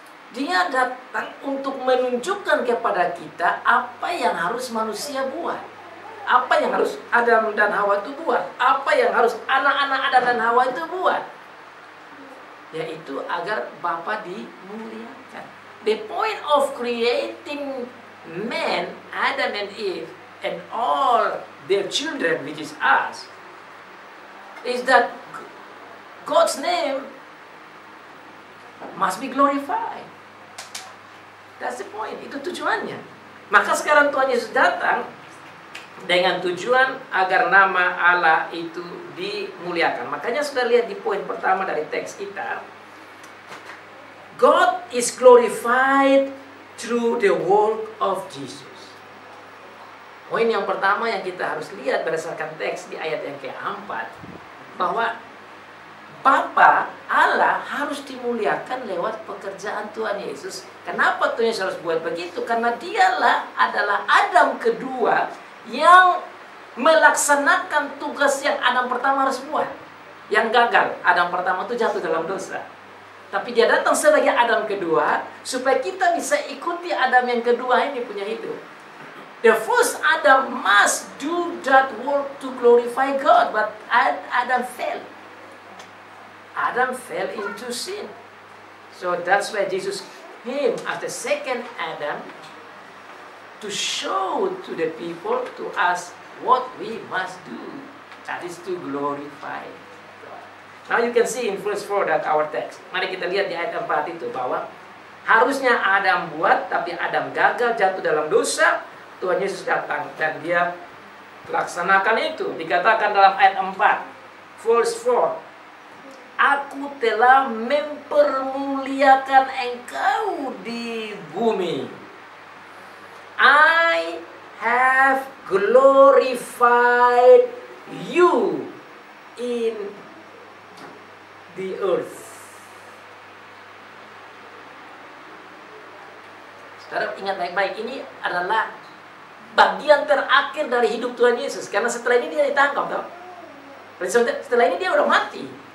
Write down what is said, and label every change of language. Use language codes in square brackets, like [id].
[id] Dia datang untuk menunjukkan kepada kita apa yang harus manusia buat, apa yang harus Adam dan Hawa itu buat, apa yang harus anak-anak Adam dan Hawa itu buat, yaitu agar Bapa dimuliakan. [en] The point of creating man, Adam and Eve, and all their children, which is us, is that God's name must be glorified. That's the point. [id] Itu tujuannya. Maka sekarang Tuhan Yesus datang dengan tujuan agar nama Allah itu dimuliakan. Makanya sudah lihat di poin pertama dari teks kita. [en] God is glorified through the work of Jesus. [id] Poin yang pertama yang kita harus lihat berdasarkan teks di ayat yang keempat, bahwa Bapa Allah harus dimuliakan lewat pekerjaan Tuhan Yesus. Kenapa Tuhan Yesus harus buat begitu? Karena dialah adalah Adam kedua yang melaksanakan tugas yang Adam pertama harus buat. Yang gagal, Adam pertama itu jatuh dalam dosa. Tapi dia datang sebagai Adam kedua supaya kita bisa ikuti Adam yang kedua ini punya hidup. [en] The first Adam must do that work to glorify God, but Adam failed. Adam fell into sin. So that's why Jesus came as the second Adam to show to the people, to us, what we must do. That is to glorify God. Now you can see in verse 4 that our text. [id] Mari kita lihat di ayat 4 itu bahwa harusnya Adam buat, tapi Adam gagal, jatuh dalam dosa. Tuhan Yesus datang dan dia laksanakan itu. Dikatakan dalam ayat 4, verse 4, Aku telah mempermuliakan engkau di bumi. [en] I have glorified you in the earth. [id] Saudara ingat baik-baik, ini adalah bagian terakhir dari hidup Tuhan Yesus. Karena setelah ini dia ditangkap, toh. Setelah ini dia udah mati.